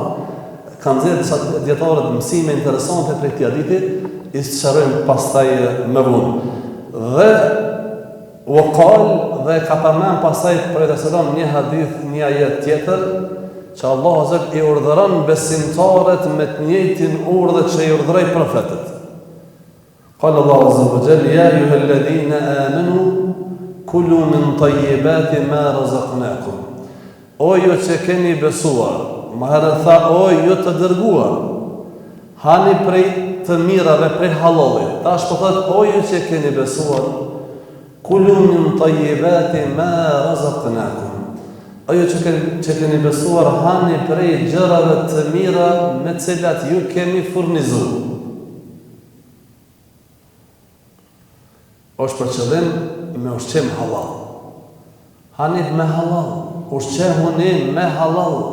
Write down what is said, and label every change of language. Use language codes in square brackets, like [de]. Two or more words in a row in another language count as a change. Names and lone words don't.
[sq] Kanë dhënë disa dietarë mësime interesante për këtë hadith, i sqarojmë pastaj më vonë. Dhe وقال dhe ka përmend pastaj për selam një hadith, një ajet tjetër, që Allahu azza i urdhëron besimtarët me të njëjtin urdhë që i urdhëroi profetët. [ar] قال الله عز وجل يا أيها الذين آمنوا كلوا من طيبات ما رزقناكم. [sq] O ju që keni besuar, më herë tha o ju të dërguar, hani prej të mirave, prej halalit. Tash po thot o ju që keni besuar, [ar] كلوا من طيبات ما رزقناكم. [sq] O ju që keni besuar, hani prej gjërave të mira me të cilat ju kemi furnizuar. Është për qëllim me ushqim halal. Hanit me halal, ushqehuni me halal.